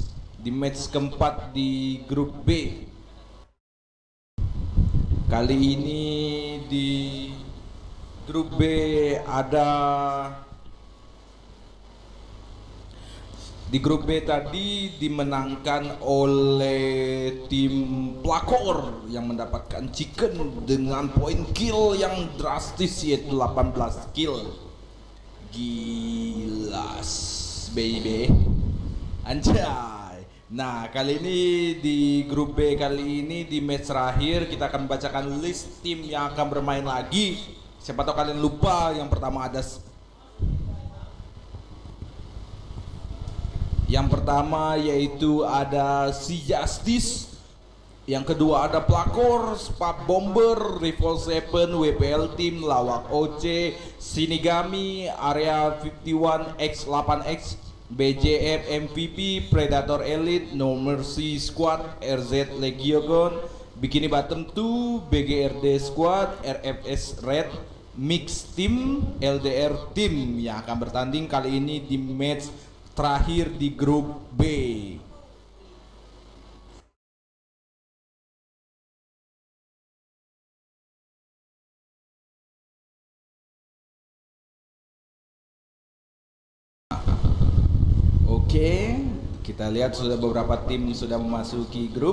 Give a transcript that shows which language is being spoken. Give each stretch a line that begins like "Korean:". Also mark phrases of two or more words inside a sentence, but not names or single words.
Indonesian: Di match keempat di grup B. Kali ini di grup B ada di grup B tadi dimenangkan oleh tim Plakor yang mendapatkan chicken dengan poin kill yang drastis yaitu 18 kill. Gilas baby. Anjay. Nah, kali ini di grup B kali ini di match terakhir kita akan bacakan list tim yang akan bermain lagi. Siapa tahu kalian lupa, yang pertama ada yaitu ada Si Justice. Yang kedua ada Plakor, Spap Bomber, Rifle 7, WPL Team, Lawak OC, Shinigami, Area 51 X8X, BJF MVP, Predator Elite, No Mercy Squad, RZ Legion, Bikini Bottom 2, BGRD Squad, RFS Red, Mix Team, LDR Team yang akan bertanding kali ini di match terakhir di grup B. Oke, kita lihat sudah beberapa tim sudah memasuki grup.